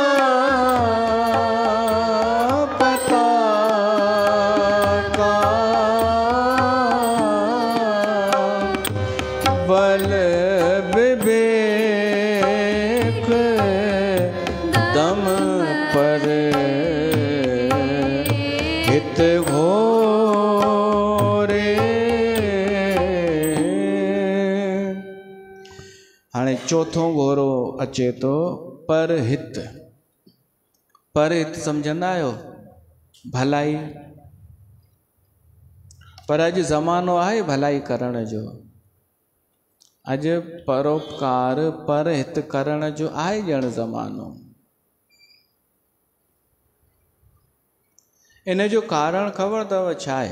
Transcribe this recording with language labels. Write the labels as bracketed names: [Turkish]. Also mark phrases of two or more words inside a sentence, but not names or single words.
[Awadhi] पताका बल विवेक दम पर हित घोरे। [Sindhi] हाणे चौथों घोड़ो अचे तो परहित। परहित सम्झंदा आहियो? भलाई। पर अॼु ज़मानो आहे भलाई करण जो। अॼु परोपकार परहित करण जो आहे ॼण ज़मानो। इन जो कारण ख़बर अथव छा आहे?